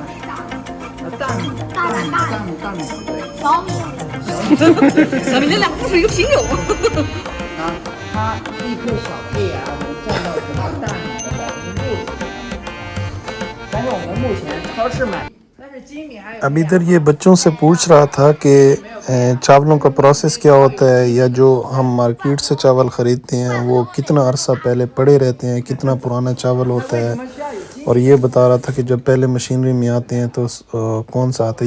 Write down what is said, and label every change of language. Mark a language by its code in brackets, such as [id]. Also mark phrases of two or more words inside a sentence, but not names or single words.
[zh] 大米不对。小米。小米，这俩不是一个品种。它一颗小胚芽能占到整个大米的60%，但是我们目前超市买。 [hi] अब इधर ये बच्चों से पूछ रहा था कि चावलों का प्रोसेस क्या होता है, या जो हम मार्केट से चावल ख़रीदते हैं वो कितना अरसा पहले पड़े रहते हैं, कितना पुराना चावल होता है। और ये बता रहा था कि जब पहले मशीनरी में आते हैं तो कौन सा आता है।